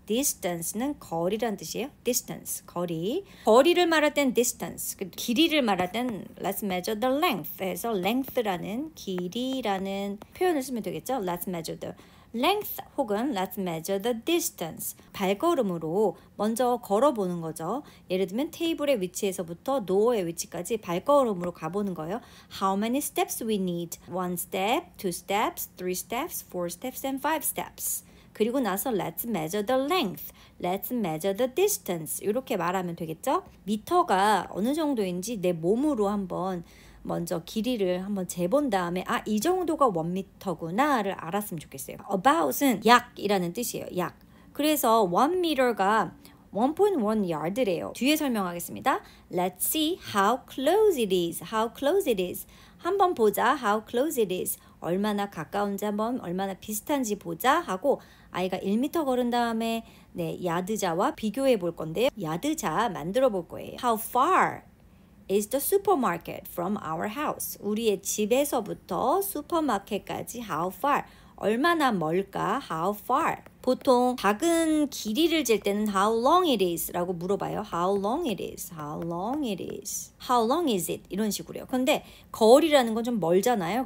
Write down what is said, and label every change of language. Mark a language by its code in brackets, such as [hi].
[ko] distance는 거리란 뜻이에요. distance, 거리. 거리를 말할 땐 distance, 길이를 말할 땐 [en] let's measure the length [ko] 해서 length라는 길이라는 표현을 쓰면 되겠죠. [en] Let's measure the length 혹은 let's measure the distance. [ko] 발걸음으로 먼저 걸어보는 거죠. 예를 들면 테이블의 위치에서부터 노어의 위치까지 발걸음으로 가보는 거예요. [en] How many steps we need? 1 step, 2 steps, 3 steps, 4 steps, and 5 steps. [ko] 그리고 나서 [en] let's measure the length, let's measure the distance [ko] 이렇게 말하면 되겠죠? 미터가 어느 정도인지 내 몸으로 한번 먼저 길이를 한번 재본 다음에 이 정도가 1미터구나를 알았으면 좋겠어요. about은 약이라는 뜻이에요. 약. 그래서 1m가 1.1 yard래요. 뒤에 설명하겠습니다. [en] Let's see how close it is. How close it is. [ko] 한번 보자. [en] How close it is. [ko] 얼마나 가까운지 한번 얼마나 비슷한지 보자 하고 아이가 1m 걸은 다음에 야드자와 비교해 볼 건데요. 야드자 만들어 볼 거예요. [en] How far is the supermarket from our house? [ko] 우리의 집에서부터 슈퍼마켓까지 [en] how far? [ko] 얼마나 멀까? [en] How far? [ko] 보통 작은 길이를 잴 때는 [en] how long it is [ko] 라고 물어봐요. [en] How long it is? How long it is? How long is it? 이런 식으로요. [ko] 근데 거리라는 건 좀 멀잖아요.